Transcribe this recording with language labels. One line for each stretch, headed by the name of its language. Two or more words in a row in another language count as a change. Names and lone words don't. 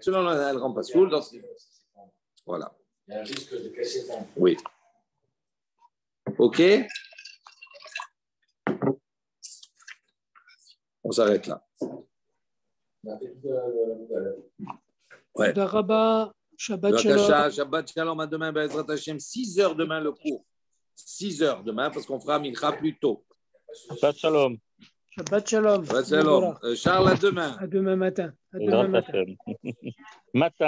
French: Selon elle ne rend pas soul. Voilà. Il y a un risque de casser ton. Oui. OK. On s'arrête là. Ouais.
Hebrew: שבת שלום. שבת שלום
French: à demain,
Hebrew: בעזרת השם.
French: 6 heures demain le cours. 6 heures demain parce qu'on fera Mincha plus tôt.
Hebrew: שבת שלום. שבת שלום. שבת שלום.
French: Charles, à demain. À demain matin. À demain matin. Matin.